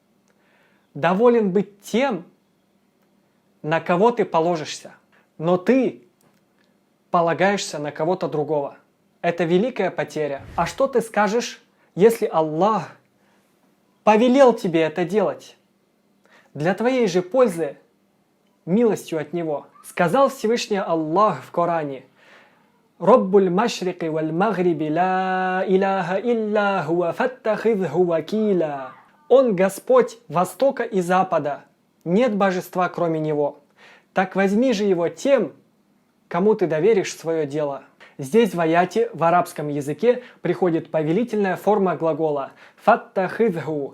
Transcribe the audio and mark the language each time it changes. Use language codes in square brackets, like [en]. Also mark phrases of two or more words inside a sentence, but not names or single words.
[ru] Доволен быть тем, на кого ты положишься, но ты полагаешься на кого-то другого. Это великая потеря. А что ты скажешь, если Аллах повелел тебе это делать для твоей же пользы, милостью от Него? Сказал Всевышний Аллах в Коране: [ar] «رب المشرق والمغرب لا إله إلا هو فاتخذه وكيلا». [ru] Он Господь Востока и Запада, нет божества кроме Него. Так возьми же Его тем, кому ты доверишь свое дело. Здесь в аяте в арабском языке приходит повелительная форма глагола «фаттахидху».